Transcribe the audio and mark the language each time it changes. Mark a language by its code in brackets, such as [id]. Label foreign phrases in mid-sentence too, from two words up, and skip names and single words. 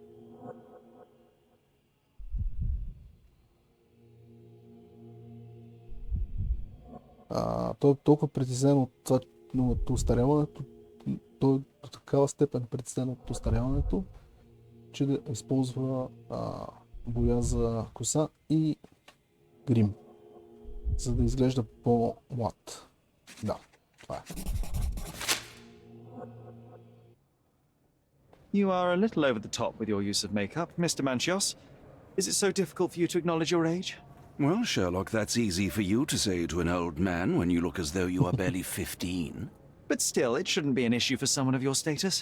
[bg] Той е толкова притеснен от устаряването, той е до такава степен притеснен от устаряването, че да използва боя за коса и грим, за да изглежда по-млад. Да, това е. [en] You are a little over the top with your use of makeup, Mr. Manchios. Is it so difficult for you to acknowledge your age? Well, Sherlock, that's easy for you to say to an old man when you look as though you are barely 15. But still, it shouldn't be an issue for someone of your status.